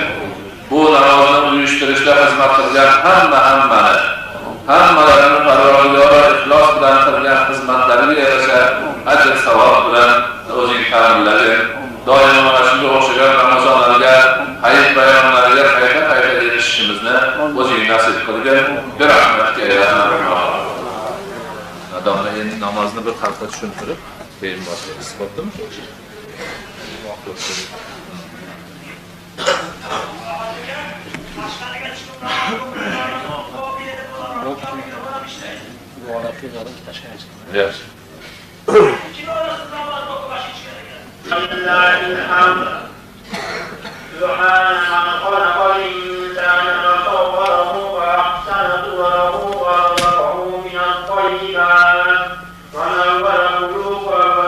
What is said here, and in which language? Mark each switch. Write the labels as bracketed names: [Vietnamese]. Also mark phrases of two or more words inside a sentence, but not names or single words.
[Uzbek] Bu namozni uyushtirishda xizmat qilgan hammalarini Parvardigor ixlos bilan qilgan xizmatlariga yarasha ajr savob bilan o'zing ta'minlagin. Doimo mana shunga o'xshagan Ramazonlarga, hayit bayramlariga qayta erishishimizni o'zing nasib qilgin. Bir rahmatga aylanamiz. Adamlar endi namozni bir xalqqa tushuntirib, keyin boshlaymiz. Bo'ptimi? [English] Yes. [Arabic] سبحان من خلق الإنسان وصوره وأحسن صوره ورزقه من الطيبات ونور قلوبه